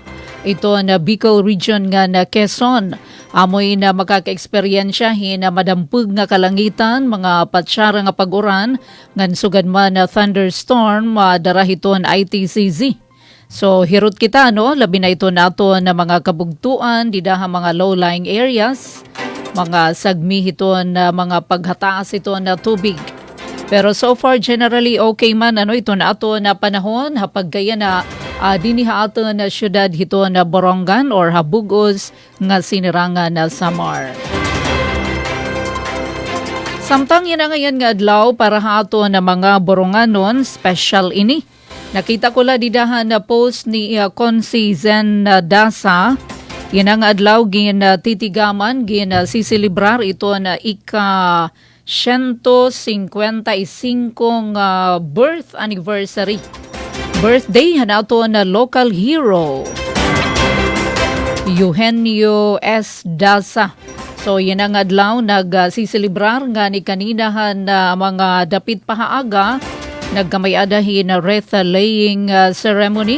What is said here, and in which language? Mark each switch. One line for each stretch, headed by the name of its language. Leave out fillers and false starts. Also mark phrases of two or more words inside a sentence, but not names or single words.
Waray: Ito na Bicol region nga na Quezon. Amoy na makaka-eksperyensya na madampug nga kalangitan, mga patsyara nga pag-uran, ngan sugad man na thunderstorm, darahiton ITCZ. So hirot kita no, labi na ito nato na mga kabugtuan, didaha mga
English: low-lying areas.
Waray: mga sagmi hiton na mga paghataas ito na tubig. Pero
English: so far generally okay
Waray: man ito na ato na panahon hapag gaya na diniha ato na syudad hito na Borongan or Habugos nga sinirangan na Samar. Samtang yan ngayon nga adlaw para hato na mga Boronganon special ini. Nakita ko la didahan na post ni Consi Zen Dasa. Yan ang adlaw gin titigaman gin sisilibrar ito na ika 155 birth anniversary. Birthday hanato na
English: local hero
Waray: Eugenio S. Dasa. So yan ang adlaw nagsisilibrar nga ni kaninahan na mga dapit pahaaga nagkamayadahin na
English: wreath laying ceremony.